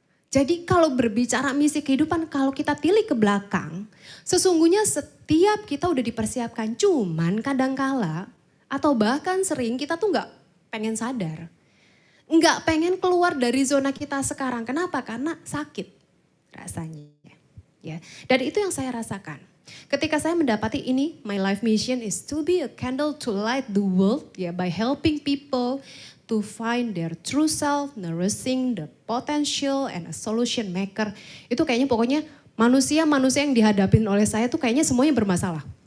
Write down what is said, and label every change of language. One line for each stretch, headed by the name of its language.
Indonesian: Jadi kalau berbicara misi kehidupan, kalau kita tilik ke belakang, sesungguhnya setiap kita udah dipersiapkan. Cuman kadangkala atau bahkan sering kita tuh gak pengen sadar. Nggak pengen keluar dari zona kita sekarang. Kenapa? Karena sakit rasanya. Ya. Dan itu yang saya rasakan. Ketika saya mendapati ini,
English: my life mission is to be a candle to light the world ya, by helping people to find their true self, nourishing the potential and a solution maker.
Indonesian: Itu kayaknya pokoknya manusia-manusia yang dihadapin oleh saya tuh kayaknya semuanya bermasalah.